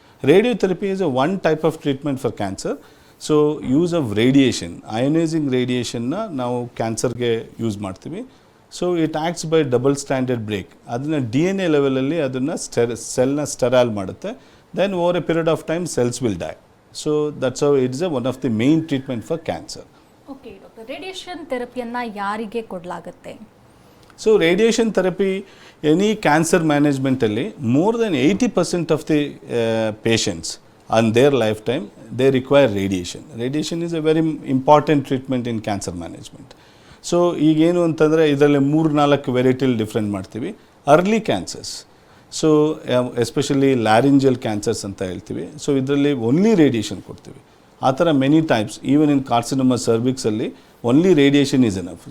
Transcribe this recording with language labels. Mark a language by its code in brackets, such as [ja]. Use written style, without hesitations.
[en] Radiotherapy is one type of treatment for cancer. So use of radiation, ionising ರೇಡಿಯೇಷನ್ನ [kn] ನಾವು ಕ್ಯಾನ್ಸರ್ಗೆ use ಮಾಡ್ತೀವಿ. [en] So it acts by double standard break. [kn] ಅದನ್ನು DNA ಲೆವೆಲಲ್ಲಿ ಅದನ್ನು ಸೆಲ್ನ sterile ಮಾಡುತ್ತೆ. [en] Then over a period of time cells will die. So that's how it is one of the main treatment for cancer. Okay, doctor. [kn] Radiation therapy-ಯನ್ನ ಯಾರಿಗೆ ಕೊಡಲಾಗುತ್ತೆ? [en] So radiation therapy, any cancer management ಅಲ್ಲಿ more than 80% of the patients on their lifetime they require radiation. Radiation is a very important treatment in cancer management. [kn] So ಈಗೇನು ಅಂತಂದರೆ, ಇದರಲ್ಲಿ 3-4 ವೆರೈಟಿಲಿ different ಮಾಡ್ತೀವಿ. [en] early cancers, so especially laryngeal cancers [kn] ಅಂತ ಹೇಳ್ತೀವಿ. So ಇದರಲ್ಲಿ only radiation ಕೊಡ್ತೀವಿ. ಆ ಥರ many types. [en] Even in carcinoma ಸರ್ವಿಕ್ಸಲ್ಲಿ only radiation is enough.